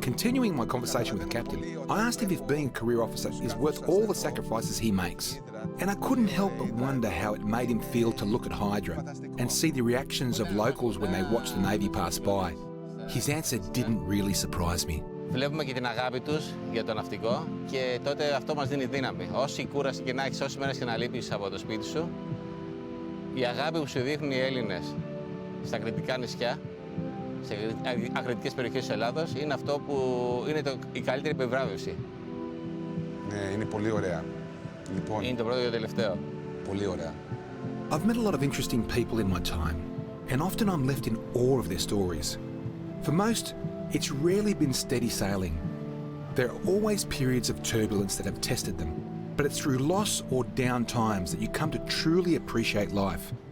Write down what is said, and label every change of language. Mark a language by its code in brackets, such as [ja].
[en] Continuing my conversation with the captain, I asked him if being a career officer is worth all the sacrifices he makes. And I couldn't help but wonder how it made him feel to look at Hydra and see the reactions of locals when they watched the Navy pass by. His answer didn't really surprise me. [el] Βλέπουμε και την αγάπη τους για το ναυτικό και τότε αυτό μας δίνει δύναμη. Όση κούραση και να έχεις, όσες μέρες και να λείπεις από το σπίτι σου, η αγάπη που σου δείχνουν οι Έλληνες στα κρητικά νησιά, σε ακριτικές περιοχές της Ελλάδος, είναι αυτό που είναι η καλύτερη επιβράβευση. Ναι, είναι πολύ ωραία. Λοιπόν, είναι το πρώτο και το τελευταίο. Πολύ ωραία. [en] I've met a lot of interesting people in my time, and often I'm left in awe of their stories. For most, it's rarely been steady sailing. There are always periods of turbulence that have tested them, but it's through loss or down times that you come to truly appreciate life.